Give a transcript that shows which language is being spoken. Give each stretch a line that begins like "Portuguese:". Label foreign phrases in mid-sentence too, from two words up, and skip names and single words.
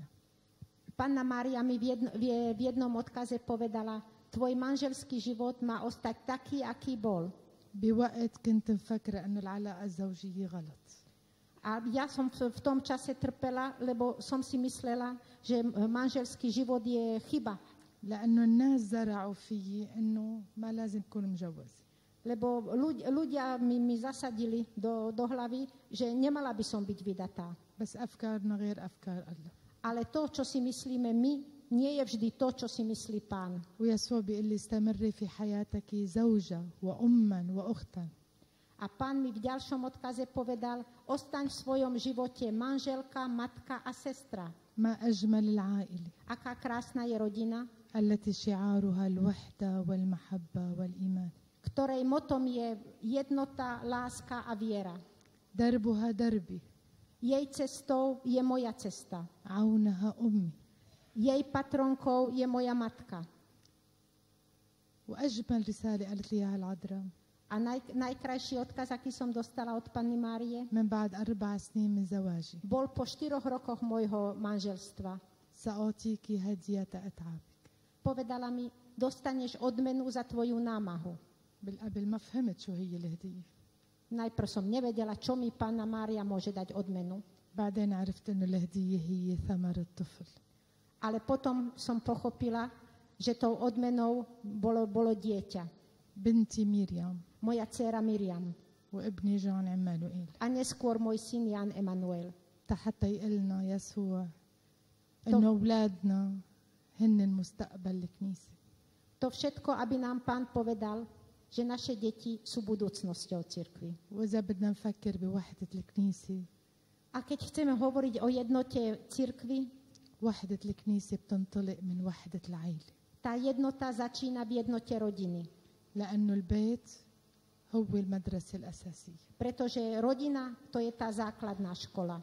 Slovak: Panna Mária mi v jednom odkaze povedala, tvoj manželský život má ostať taký, aký bol.
Arabic: بوقت كنت مفكرة انه العلاقة الزوجية غلط.
Slovak: A ja som v tom čase trpela, lebo som si myslela, že manželský život je chyba.
Arabic: لأنه الناس زرعوا فيي إنه ما لازم أكون مجوز.
Slovak: Lebo ľudia mi zasadili do hlavy, že nemala by som byť vydatá.
Arabic: بس أفكارنا غير أفكار الله.
Slovak: Ale to, čo si myslíme my, nie je vždy to, čo si myslí Pán.
Arabic: ويسوع بيقول لي استمري في حياتك زوجة وأما وأختا.
Slovak: A Pán mi v ďalšom odkaze povedal, ostaň v svojom živote manželka, matka a sestra.
Arabic: ما أجمل العائلة
Slovak: Aká krásna je rodina,
Arabic: التي شعارها الوحدة والمحبة والإيمان.
Slovak: ktorej motom je jednota, láska a viera.
Arabic: دربها دربي
Slovak: Jej cestou je moja cesta.
Arabic: عونها أمي.
Slovak: Jej patronkou je moja matka.
Arabic: وأجمل رسالة قالت لي إياها العذراء
Slovak: A najkrajší odkaz, aký som dostala od Panny Márie,
Arabic: من بعد 4 سنين من زواجي
Slovak: bol po 4 rokoch môjho manželstva.
Arabic: سأعطيك هدية أتعابك.
Slovak: Povedala mi, dostaneš odmenu za tvoju námahu.
Arabic: بالقبل ما فهمت شو هي الهدية.
Slovak: Najprv som nevedela, čo mi Panna Mária môže dať odmenu.
Arabic: بعدين عرفت إنه الهدية هي ثمر الطفل.
Slovak: Ale potom som pochopila, že tou odmenou bolo dieťa.
Arabic: بنتي ميريام
Slovak: Moja dcéra Miriam.
Arabic: وابني جون عمانوئيل.
Slovak: A neskôr môj syn Jan Emanuel.
Arabic: حتى يقلنا يسوع إنه أولادنا هن المستقبل الكنيسة.
Slovak: To všetko, aby nám Pán povedal, že naše deti sú budúcnosťou cirkvi.
Arabic: وإذا بدنا نفكر بوحدة الكنيسة
Slovak: A keď chceme hovoriť o jednote cirkvi,
Arabic: وحدة الكنيسة بتنطلق من وحدة العائلة.
Slovak: tá jednota začína v jednote rodiny.
Arabic: لأنه البيت هو المدرسة الأساسية.
Slovak: Pretože rodina, to je tá základná škola.